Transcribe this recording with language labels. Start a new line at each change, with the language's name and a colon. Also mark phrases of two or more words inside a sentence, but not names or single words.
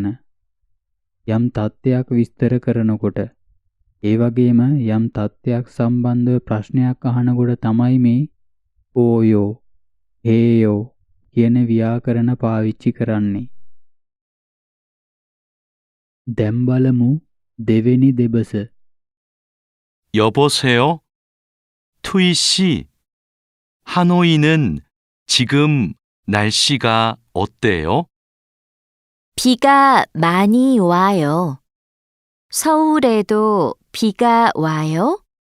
Sinhala: යම් තත්ත්වයක් විස්තර කරනකොට ඒ වගේම යම් තත්ත්වයක් සම්බන්ධව ප්‍රශ්නයක් අහනකොට තමයි මේ
Korean: 어요 해요
Sinhala: කියන ව්‍යාකරණ පාවිච්චි කරන්නේ. දැන් බලමු දෙවෙනි දෙබස.
Korean: 여보세요? 투이 씨, 하노이는 지금 날씨가 어때요? 비가 많이 와요. 서울에도 비가 와요?